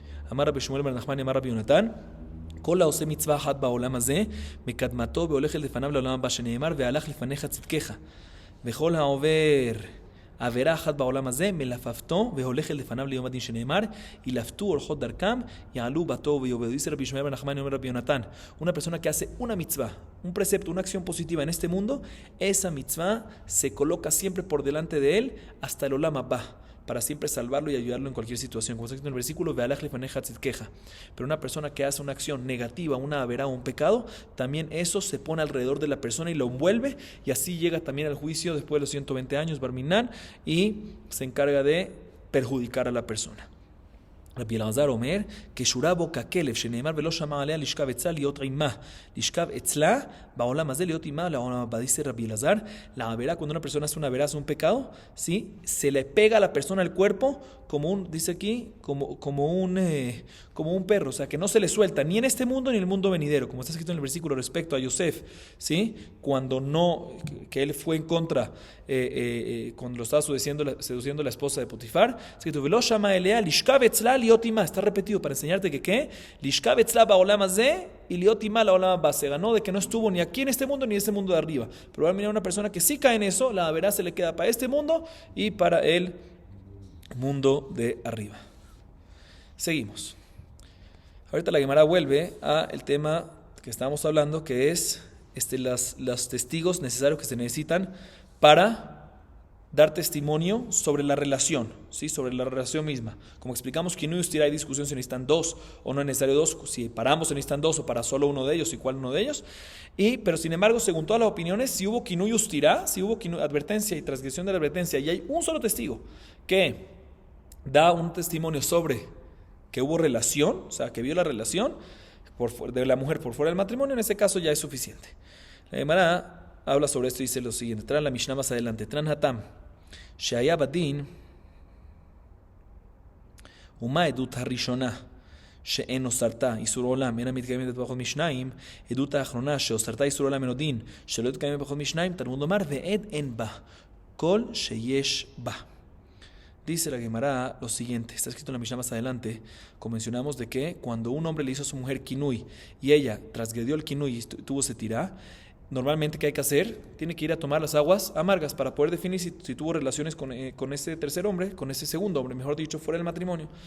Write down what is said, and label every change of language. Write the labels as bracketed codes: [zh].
[he] Amar Rabbi Shmuel bar Nachman y Amar Rabbi Yonatan, כל העושה מצווה אחת בעולם הזה, מקדמתו והולך לפניו לעולם הבא, שנאמר והלך לפניך צדקך. Vejol haover עבירה אחת בעולם הזה, מלפפתו והולך אל לפניו ליום הדין שנאמר, ילפתו אורחות דרכם, יעלו בתו ויאבדו. [es] Dice Rabbi Shmuel ben Nachman y Rabbi Yonatán, una persona que hace una mitzvah, un precepto, una acción positiva en este mundo, esa mitzvah se coloca siempre por delante de él hasta el olam haba, para siempre salvarlo y ayudarlo en cualquier situación. Como está escrito en el versículo, [he] ve'alach lefaneja tzidkeja. [es] Pero una persona que hace una acción negativa, una averá o un pecado, también eso se pone alrededor de la persona y lo envuelve, y así llega también al juicio después de los 120 años, Barminan, y se encarga de perjudicar a la persona. [he] רבי אלעזר אומר, כשורה בו ככלב שנאמר ולא שמע עליה לשכב אצלה להיות עימה, לשכב אצלה בעולם הזה להיות עימה לעולם הבא. [es] Dice Rabbi Elazar, la avera, cuando una persona hace una avera, hace un pecado, ¿sí? Se le pega a la persona al cuerpo como un, dice aquí, como un perro, o sea, que no se le suelta ni en este mundo ni en el mundo venidero, como está escrito en el versículo respecto a Yosef, ¿sí? Cuando no, que él fue en contra, cuando lo estaba seduciendo la esposa de Potifar, escrito, [he] ולא שמע אליה לשכב אצלה להיות עימה. [es] Está repetido para enseñarte que ¿qué? [he] לשכב אצלה בעולם הזה y להיות עימה לעולם הבא. [es] Se ganó de que no estuvo ni aquí en este mundo ni en este mundo de arriba. Pero ahora mira, una persona que sí cae en eso, la verá, se le queda para este mundo y para el mundo de arriba. Seguimos. Ahorita la Gemara vuelve a el tema que estábamos hablando, que es los testigos necesarios que se necesitan para dar testimonio sobre la relación, ¿sí? Sobre la relación misma. Como explicamos, que no hay discusión si necesitan dos o no es necesario dos, si paramos si necesitan dos o para solo uno de ellos y cuál uno de ellos. Pero sin embargo, según todas las opiniones, si hubo kinui ustirá, si hubo advertencia y transgresión de la advertencia, y hay un solo testigo que da un testimonio sobre que hubo relación, o sea, que vio la relación de la mujer por fuera del matrimonio, en ese caso ya es suficiente. La Gemara habla sobre esto y dice lo siguiente. Traen la Mishnah más adelante. Tran hatam she'aya badin ומה עדות הראשונה שאין אוסרתה איסור עולם אינה מתקיימת בפחות משניים, עדות האחרונה שאוסרתה איסור עולם אינו דין שלא תקיימת בפחות משניים, תלמוד לומר ועד אין בה כל שיש בה. Dice la Gemara lo siguiente, está escrito en la Mishnah más adelante, como mencionamos, de que cuando un hombre le hizo a su mujer kinui y ella transgredió el kinui y tuvo setirá, normalmente, ¿qué hay que hacer? Tiene que ir a tomar las aguas amargas para poder definir si tuvo relaciones con ese tercer hombre, con ese segundo hombre, mejor dicho, fuera del matrimonio.